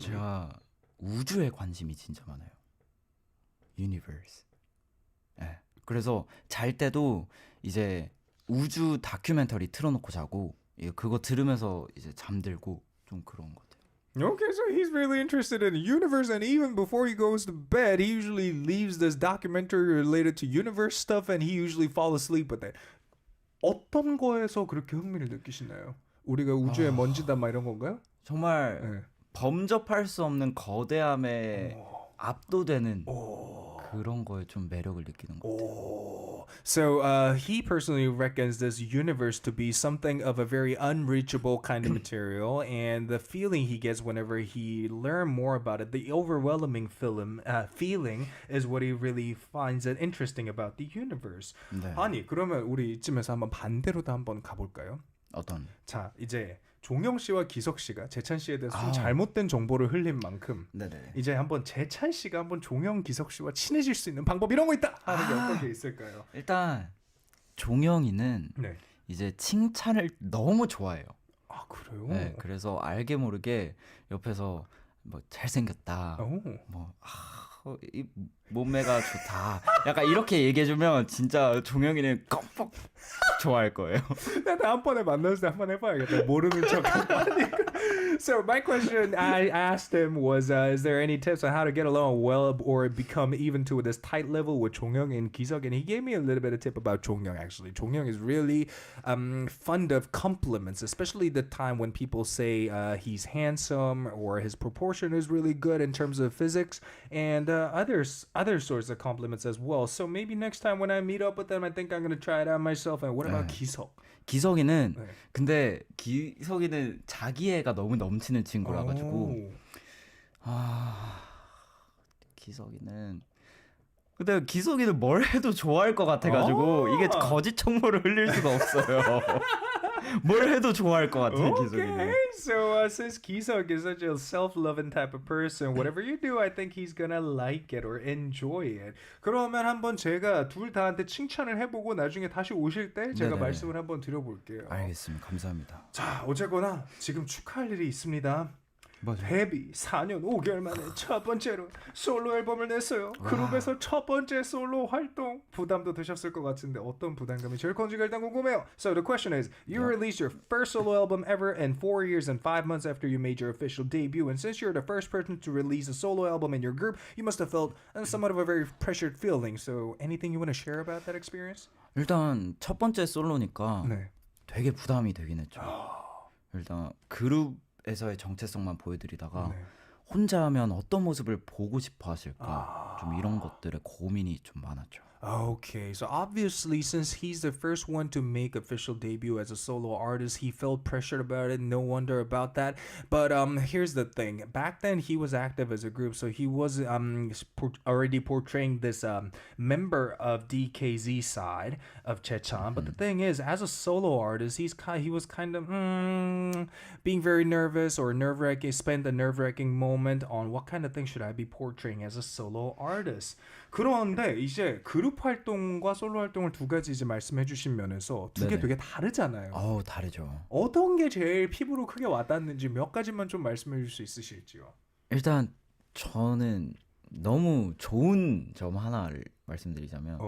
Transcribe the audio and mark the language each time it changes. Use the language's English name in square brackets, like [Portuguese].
[Korean] 제가 우주에 관심이 진짜 많아요. Universe. 네. 그래서 잘 때도 이제 우주 다큐멘터리 틀어놓고 자고 그거 들으면서 이제 잠들고 좀 그런 것 같아요. [English] Okay, so he's really interested in the universe, and even before he goes to bed, he usually leaves this documentary related to universe stuff, and he usually falls asleep with it. [Korean] 어떤 거에서 그렇게 흥미를 느끼시나요? 우리가 우주의 먼지다 막 이런 건가요? 정말 범접할 수 없는 거대함에 압도되는 그런 거에 좀 매력을 느끼는 것 같아요. [English] So he personally reckons this universe to be something of a very unreachable kind of material, and the feeling he gets whenever he learns more about it, the overwhelming feeling is what he really finds it interesting about the universe. [Korean] 네. 아니 그러면 우리 이쯤에서 한번 반대로도 한번 가볼까요? 어떤? 자 이제 종영 씨와 기석 씨가 재찬 씨에 대해서 좀 잘못된 정보를 흘린 만큼 네네. 이제 한번 재찬 씨가 한번 종영 기석 씨와 친해질 수 있는 방법 이런 거 있다 하는 게 어떤 게 있을까요? 일단 종영이는 네. 이제 칭찬을 너무 좋아해요. 아 그래요? 네, 그래서 알게 모르게 옆에서 뭐 잘생겼다, 이 몸매가 좋다, 약간 이렇게 얘기해주면 진짜 종영이는 껌뻑 좋아할 거예요. 나 다음번에 만났을 때 한번 해봐야겠다. 모르는 척. [English] So my question I asked him was, is there any tips on how to get along well or become even to this tight level with Chongyoung and Kisuk? And he gave me a little bit of tip about Chongyoung actually. Chongyoung is really fond of compliments, especially the time when people say he's handsome or his proportion is really good in terms of physics and other sorts of compliments as well. So maybe next time when I meet up with them, I think I'm going to try it out myself. And what about Kisuk? [Korean] 기석이는 근데 기석이는 자기애가 너무 넘치는 친구라 가지고 기석이는 근데 기석이는 뭘 해도 좋아할 것 같아 가지고 이게 거짓 정보를 흘릴 수가 없어요. 뭘 해도 좋아할 것 같은 [English] Okay, [Korean] 기석이네. [English] so since Kisok is such a self-loving type of person, whatever you do, I think he's gonna like it or enjoy it. [Korean] 그러면 한번 제가 둘 다한테 칭찬을 해보고 나중에 다시 오실 때 제가 네네네. 말씀을 한번 드려볼게요. 알겠습니다. 감사합니다. 자, 어쨌거나 지금 축하할 일이 있습니다. 맞아요. 데뷔 4년 5개월 만에 첫 번째로 솔로 앨범을 냈어요. 그룹에서 첫 번째 솔로 활동. 부담도 되셨을 것 같은데 어떤 부담감이 제일 큰지가 일단 궁금해요. [English] So the question is, you released your first solo album ever in 4 years and 5 months after you made your official debut. And since you're the first person to release a solo album in your group, you must have felt somewhat of a very pressured feeling. So anything you want to share about that experience? [Korean] 일단 첫 번째 솔로니까 네. 되게 부담이 되긴 했죠. 일단 그룹에서의 정체성만 보여드리다가 네. 혼자 하면 어떤 모습을 보고 싶어 하실까 좀 이런 것들에 고민이 좀 많았죠. Okay, so obviously, since he's the first one to make official debut as a solo artist, he felt pressured about it. No wonder about that. But here's the thing: back then, he was active as a group, so he was already portraying this member of DKZ side of Chechan. But the thing is, as a solo artist, he was kind of being very nervous or nerve-wracking. Spent a nerve-wracking moment on what kind of thing should I be portraying as a solo artist. 그런데 이제 그룹 활동과 솔로 활동을 두 가지 이제 말씀해 주신 면에서 두 개 네네. 되게 다르잖아요. 다르죠. 어떤 게 제일 피부로 크게 와닿는지 몇 가지만 좀 말씀해 줄 수 있으실지요? 일단 저는 너무 좋은 점 하나를 말씀드리자면